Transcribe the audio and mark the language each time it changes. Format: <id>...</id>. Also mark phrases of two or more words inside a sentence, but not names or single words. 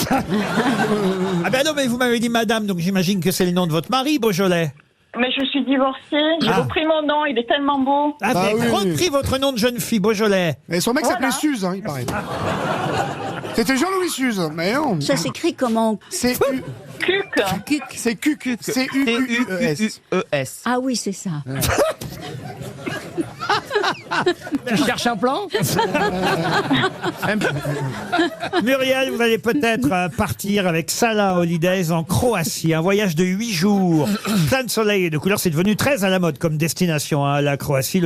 <fr>Ah ben non, mais vous m'avez dit madame, donc j'imagine que c'est le nom de votre mari, Beaujolais. Mais je suis divorcée, j'ai repris mon nom, il est tellement beau. Ah, vous avez repris votre nom de jeune fille, Beaujolais. Et son mec s'appelait Suze, hein, il paraît. C'était Jean-Louis Suze, mais non. Ça s'écrit comment? C'est Cuc. C'est Cuc. C'est U-Q-U-E-S. C-U-Q-U-E-S. Ah oui, c'est ça. Tu cherches un plan? Muriel, vous allez peut-être partir avec Salah Holidays en Croatie. Un voyage de 8 jours. Plein de soleil et de couleurs. C'est devenu très à la mode comme destination, hein, la Croatie.</fr>